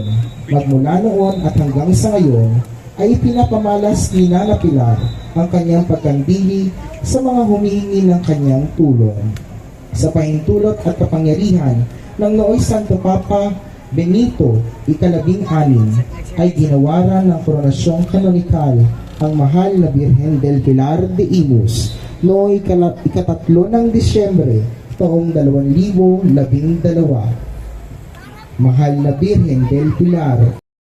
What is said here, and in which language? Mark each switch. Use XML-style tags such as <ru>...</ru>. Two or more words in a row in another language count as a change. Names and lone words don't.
<tl>Magmula noon at hanggang sa ngayon ay pinapamalas ni Nana Pilar ang kanyang pagkandili sa mga humihingi ng kanyang tulong. Sa pahintulot at kapangyarihan ng nooy Santo Papa Benito ika-16 ay ginawaran ng koronasyong kanonikal ang mahal na Birhen del Pilar de Imus noong ika-3 ng Disyembre taong 2012. Mahal na Birhen del Pilar,</tl>